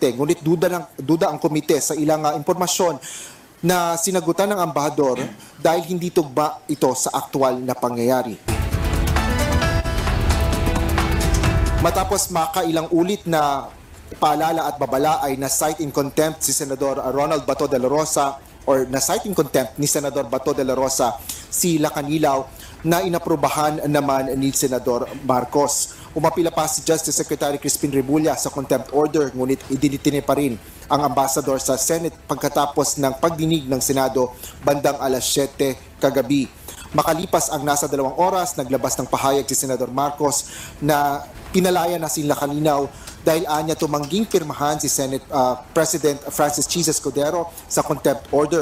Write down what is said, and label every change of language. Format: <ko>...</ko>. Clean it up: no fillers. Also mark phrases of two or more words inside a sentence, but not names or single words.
<tl>Ngunit duda ang komite sa ilang impormasyon na sinagutan ng ambahador dahil hindi tugma ito sa aktwal na pangyayari. Matapos makailang ulit na paalala at babala ay na-cite</tl> <en>in contempt</en> <tl>si Senador Ronald Bato de la Rosa or na-cite</tl> <en>in contempt</en> <tl>ni Senador Bato de la Rosa si Lacanilaw na inaprubahan naman ni Senador Marcos. Umapila pa si Justice Secretary Crispin Rebulla sa</tl> <en>contempt order</en> <tl>ngunit idinitine pa rin ang ambassador sa Senate pagkatapos ng pagdinig ng Senado bandang alas 7 kagabi. Makalipas ang nasa 2 oras, naglabas ng pahayag si Senador Marcos na pinalaya na si Lacanilaw dahil anya tumangging pirmahan si Senate President Francis Chis Escudero sa</tl> <en>contempt order.</en>